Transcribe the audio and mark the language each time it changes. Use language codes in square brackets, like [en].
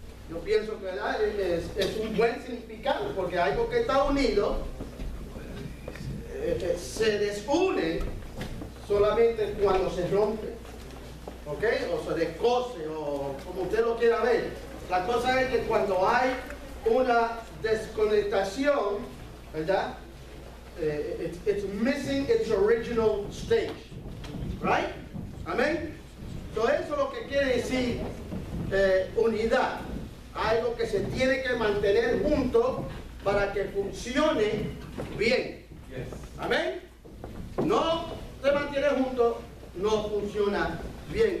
[es] Yo pienso que es un buen significado, porque algo que está unido se desune solamente cuando se rompe. ¿Ok? O se descose, o como usted lo quiera ver. La cosa es que cuando hay una desconectación, ¿verdad? [en] It's missing its original stage. Right? Amén. [es] Entonces eso es lo que quiere decir unidad. Algo que se tiene que mantener junto para que funcione bien. Amén. No se mantiene junto, no funciona bien.